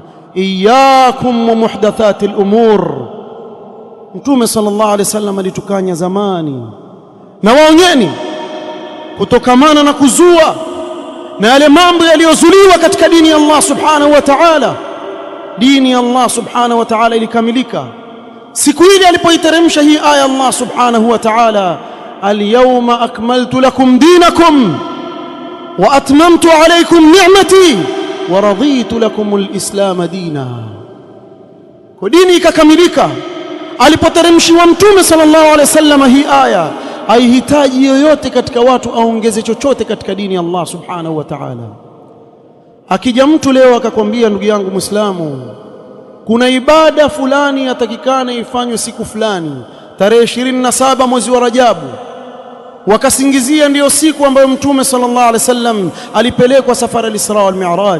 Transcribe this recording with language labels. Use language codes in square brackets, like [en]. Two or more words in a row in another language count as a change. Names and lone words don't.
[ar] إياكم ومحدثات الأمور. [sw] Mtume [ar] صلى الله عليه وسلم [sw] alitukanya zamani, na waonyeni kutokamana na kuzua na yale mambo yaliyozuliwa katika dini ya Allah [ar] سبحانه وتعالى. [sw] Dini ya Allah [ar] سبحانه وتعالى [sw] ilikamilika siku ile alipoiteremsha hii aya Allah [ar] سبحانه وتعالى: اليوم أكملت لكم دينكم وأتممت عليكم نعمتي ورضيت لكم الإسلام دينا. [sw] Kwa dini ikakamilika alipoteremshiwa Mtume [ar] صلى الله عليه وسلم [sw] hii aya. Haihitaji yoyote katika watu aongeze chochote katika dini ya Allah [ar] سبحانه وتعالى. [sw] Akija mtu leo akakwambia, ndugu yangu Muislamu, kuna ibada fulani yatakikana ifanywe siku fulani tarehe 27 mwezi wa Rajabu, wakasingizia ndiyo siku ambayo Mtume [ar] صلى الله عليه وسلم [sw] alipelekwa safari al-Isra wal Mi'raj.